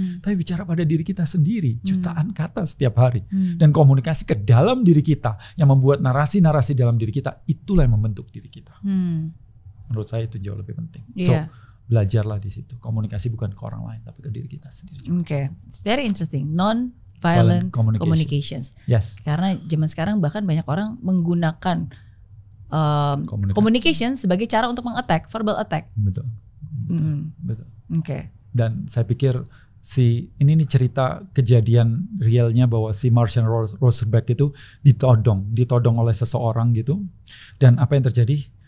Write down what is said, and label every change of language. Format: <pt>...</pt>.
<id>Tapi bicara pada diri kita sendiri, jutaan kata setiap hari. Dan komunikasi ke dalam diri kita yang membuat narasi-narasi dalam diri kita, itulah yang membentuk diri kita. Menurut saya itu jauh lebih penting. So, belajarlah di situ. Komunikasi bukan ke orang lain, tapi ke diri kita sendiri.</id> <en>Oke, it's very interesting. Non-violent communications. Yes.</en> <id>Karena zaman sekarang bahkan banyak orang menggunakan communication sebagai cara untuk meng-attack,</id> <en>verbal attack.</en> <id>Betul. Betul. Oke. Dan saya pikir ini cerita kejadian realnya bahwa si Marshall Rosenberg itu ditodong oleh seseorang gitu. Dan apa yang terjadi?</id>